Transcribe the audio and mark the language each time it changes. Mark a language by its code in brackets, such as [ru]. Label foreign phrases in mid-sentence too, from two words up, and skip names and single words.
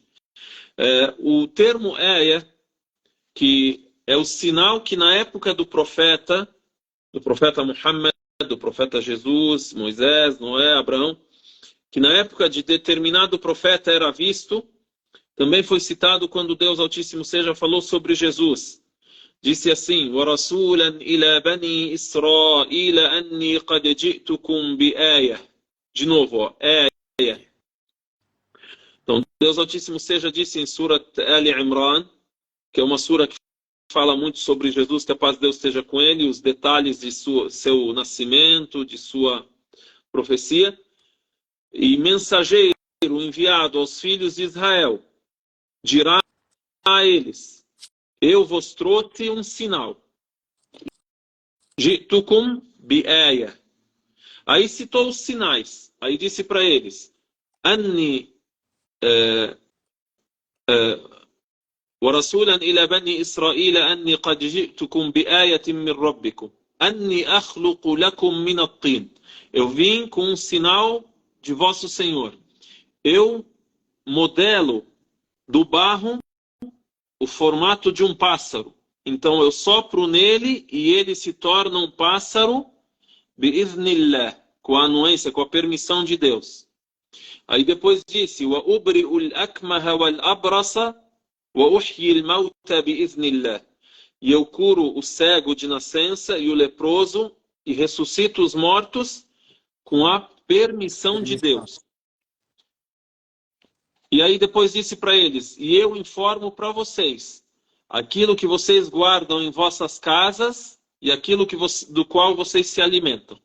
[pt] O termo que é o sinal que na época do profeta Muhammad, do profeta Jesus, Moisés, Noé, Abraão, que na época de determinado profeta era visto, também foi citado quando Deus Altíssimo seja falou sobre Jesus. Disse assim: [ar] وَرَسُولًا إِلَى بَنِي إِسْرَائِيلَ أَنِّي قَدْ جِئْتُكُمْ بِآيَةٍ. [pt] De novo, ó, Então, Deus Altíssimo seja disse em Surat Al-Imran, que é uma sura que fala muito sobre Jesus, que a paz de Deus esteja com ele, os detalhes de seu nascimento, de sua profecia. E mensageiro enviado aos filhos de Israel dirá a eles: eu vos trouxe um sinal. [ar] جئتكم بآية. [pt] Aí citou os sinais. Aí disse para eles: [ar] Anni ورسولا إلى بني إسرائيل أني قد جئتكم بآية من ربكم أني أخلق لكم من الطين. [pt] Eu vim com um sinal de vosso Senhor. Eu modelo do barro o formato de um pássaro. Então eu sopro nele e ele se torna um pássaro bi'idhnillah, com a anuência, com a permissão de Deus. Aí depois disse: [ar] وَأُبْرِئُ الْأَكْمَهَ وَالْأَبْرَصَ وَأُحْيِي الْمَوْتَ بِإِذْنِ اللَّهِ. [pt] E eu curo o cego de nascença e o leproso e ressuscito os mortos com a permissão de Deus. E aí depois disse para eles: e eu informo para vocês aquilo que vocês guardam em vossas casas e aquilo do qual vocês se alimentam.